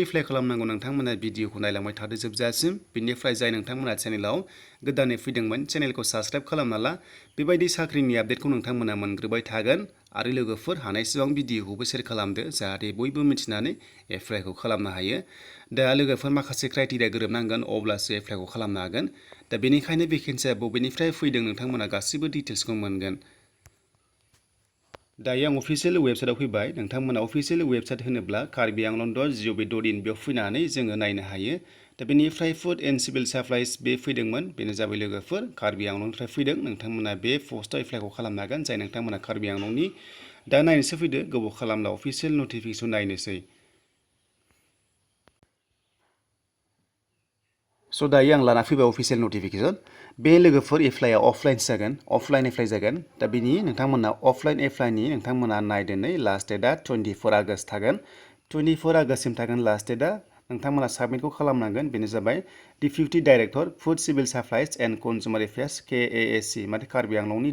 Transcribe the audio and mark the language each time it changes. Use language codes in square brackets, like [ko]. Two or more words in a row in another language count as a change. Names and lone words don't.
[brx] एप्लाइ खालामनांगौ नोंथांमोना भिडिअखौ नायलांबाय थादो जोबजासिम बेनिफ्राय जाय नोंथांमोना चेनेलाव गोदानै फैदोंमोन चेनेलखौ साबस्क्राइब खालामना ला बेबायदि साख्रिनि आपडेटखौ नोंथांमोना मोनग्रोबाय थागोन आरो लोगोफोर हानायसेबां भिडिअखौबो शेयार खालामदो जाहाथे बयबो मिथिनानै एप्लाइखौ खालामनो हायो दा लोगोफोर माखासे क्राइटेरिया गोरोबनांगोन अब्लासो एप्लाइखौ खालामनो हागोन दा बेनिखायनो भेकेन्सिया बबेनिफ्राय फैदों नोंथांमोना गासिबो डिटेल्सखौ मोनगोन दायो आं [en] official website [brx] फैबाय नोंथांमोना [en] official website [brx] होनोब्ला karbianglon.gov.in बेयाव फैनानै जोङो नायनो हायो दा बेनिफ्राय [en] Food and Civil Supplies [brx] बे फैदोंमोन बेनो जाबाय लोगोफोर कार्बि आंलंनिफ्राय फैदों नोंथांमोना बे पस्टआव एप्लाइखौ खालामनो हागोन जाय नोंथांमोना कार्बि आंलंनि दा नायनोसो फैदो गोबाव खालामला [en] official notification [brx] नायनोसै स' दायो आं लाना फैबाय [en] official notification [brx] बे लोगोफोर एप्लाइआ अफलाइन जागोन अफलाइन एप्लाइ जागोन दा बेनि नोंथांमोना अफलाइन एप्लाइनि नोंथांमोना नायदोनै [en] last date [brx] 24 आगस्ट थागोन 24 आगस्टसिम थागोन [en] last date [brx] नोंथांमोना साबमिटखौ खालामनांगोन बेनो जाबाय [en] deputy director food civil supplies and consumer affairs [brx] KASC माने कार्बि आंलंनि